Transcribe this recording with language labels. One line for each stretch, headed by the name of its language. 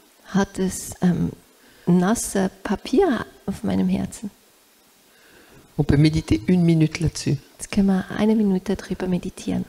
German: Hat es nasse Papier auf meinem Herzen?
French: On peut méditer 1 minute là-dessus.
German: Jetzt können wir 1 Minute drüber meditieren.